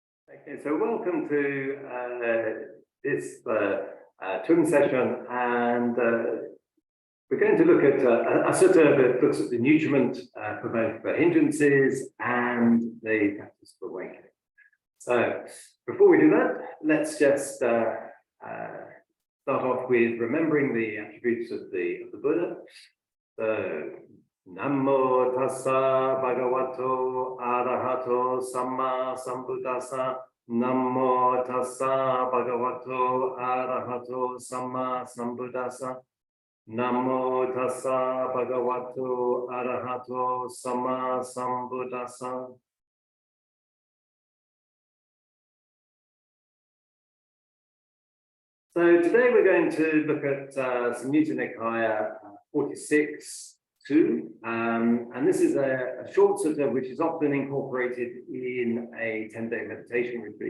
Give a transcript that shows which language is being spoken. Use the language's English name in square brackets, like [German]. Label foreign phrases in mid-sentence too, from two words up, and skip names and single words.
[English] Okay, so welcome to this twin session, and we're going to look at a sutta that looks at the nutriment for both the hindrances and the practice of awakening. So before we do that, let's just start off with remembering the attributes of the Buddha. [Pali] So Namo tassa bhagavato arahato samma sambuddhassa. Namo tassa bhagavato arahato samma sambuddhassa. Namo tassa bhagavato arahato samma sambuddhassa. [English] So today we're going to look at Samyutta Nikaya 46.2, and this is a short sutta which is often incorporated in a 10-day meditation retreat.